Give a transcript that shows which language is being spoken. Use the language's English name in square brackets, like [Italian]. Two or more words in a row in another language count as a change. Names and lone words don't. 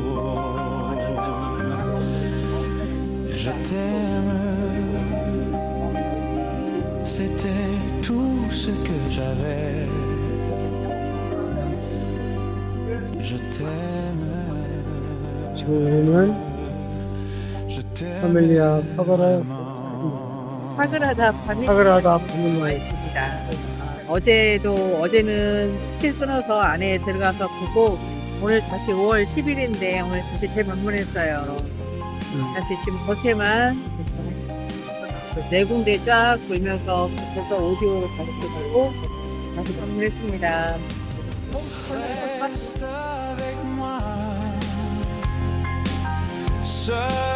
[French] Je t'aime, c'était tout ce que j'avais. Je t'aime, [Korean] 지금은 [French] je t'aime. [Korean] 파밀리아 파거라 사그라다 파밀리아 사그라다 와 파밀리아 있습니다. 어제는 스킬 끊어서 안에 들어가서 보고 오늘 다시 5월 10일인데 오늘 다시 재방문했어요. 다시 지금 겉에만 네 군데 쫙 돌면서 그래서 오디오를 다시 듣고 다시 방문했습니다. [French] Reste avec moi, seul